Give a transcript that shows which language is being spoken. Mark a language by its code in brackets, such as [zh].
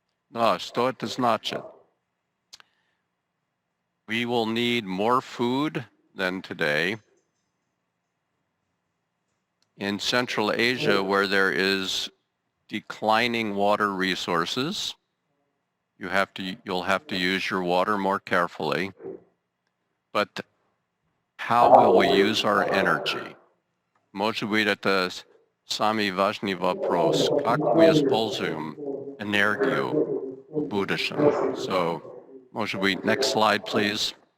[ru] Но что это значит? [en] We will need more food than today. In Central Asia, where there is declining water resources, you'll have to use your water more carefully. But how will we use our energy? [ru] Может быть, это самый важный вопрос. Как мы используем энергию в будущем? [en] So, [ru] может быть, [en] next slide, please.